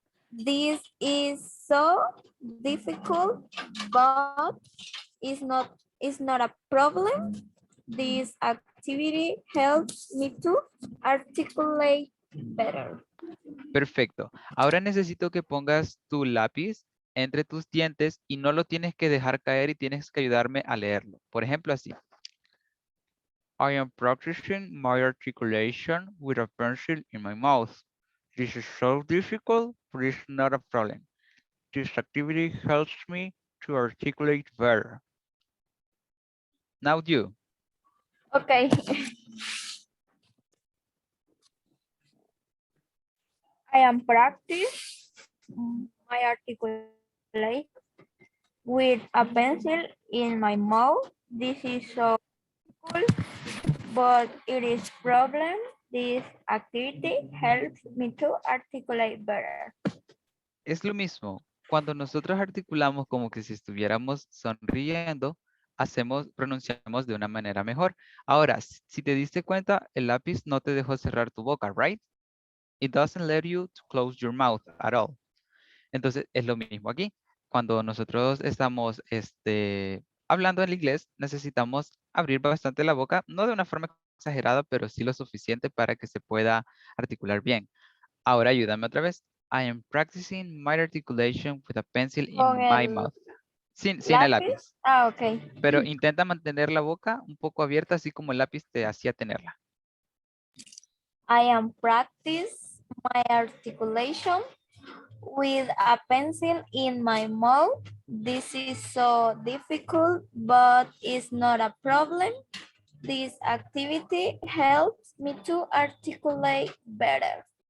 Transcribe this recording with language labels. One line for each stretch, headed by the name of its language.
English: This is so difficult, but it's not a problem. This activity helps me to articulate better.
Spanish: Perfecto. Ahora necesito que pongas tu lápiz entre tus dientes y no lo tienes que dejar caer y tienes que ayudarme a leerlo. Por ejemplo, así.
English: I am practicing my articulation with a pencil in my mouth. This is so difficult, but it's not a problem. This activity helps me to articulate better. Now you. Okay. I am practice my articulate with a pencil in my mouth. This is so cool, but it is problem. This activity helps me to articulate better.
Spanish: Es lo mismo. Cuando nosotros articulamos como que si estuviéramos sonriendo, pronunciamos de una manera mejor. Ahora, si te diste cuenta, el lápiz no te dejó cerrar tu boca,
English: right? It doesn't let you to close your mouth at all.
Spanish: Entonces, es lo mismo aquí. Cuando nosotros estamos hablando en inglés, necesitamos abrir bastante la boca, no de una forma exagerada, pero sí lo suficiente para que se pueda articular bien. Ahora ayúdame otra vez.
English: I am practicing my articulation with a pencil in
Spanish: Con
English: my
Spanish: el
English: mouth.
Spanish: Sin el lápiz. lápiz.
English: Ah, ok.
Spanish: Pero intenta mantener la boca un poco abierta, así como el lápiz te hacía tenerla.
English: I am practice my articulation with a pencil in my mouth. This is so difficult, but it's not a problem. This activity helps me to articulate better.